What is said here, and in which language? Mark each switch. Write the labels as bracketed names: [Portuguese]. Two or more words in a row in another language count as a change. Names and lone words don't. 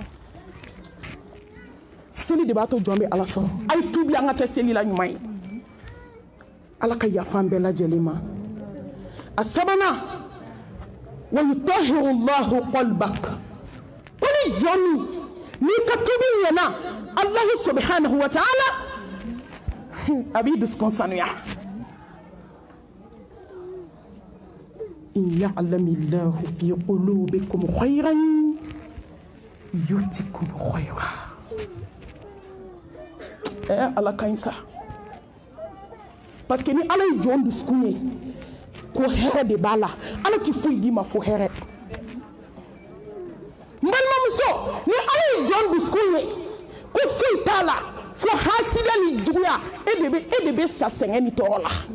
[Bambara] seli de b'a to jɔn bɛ ala sɔrɔ a ye tuubi an ka kɛ seli la ɲuman ye ala ka yafa an bɛɛ lajɛlen ma a sabanan [Arabic] ويطهر الله قلبك [Bambara] ko ni jɔn min n'i ka tuubi ɲɛna [Arabic] الله سبحانه وتعالى [Bambara] a b'i dusukun sanuya [Arabic] إن يعلم الله في قلوبكم خيرا يؤتكم خيرا [Bambara] ala ka ɲi sa [French] parce que [Bambara] ni ala ye jɔn dusukun ye ko hɛrɛ de b'a la ala ti foyi d'i ma fo hɛrɛ n balimamuso ni ala ye jɔn dusukun ye ko foyi t'a la fo hasidiya ni juguya e de bɛ sa sɛgɛn ni tɔɔrɔ la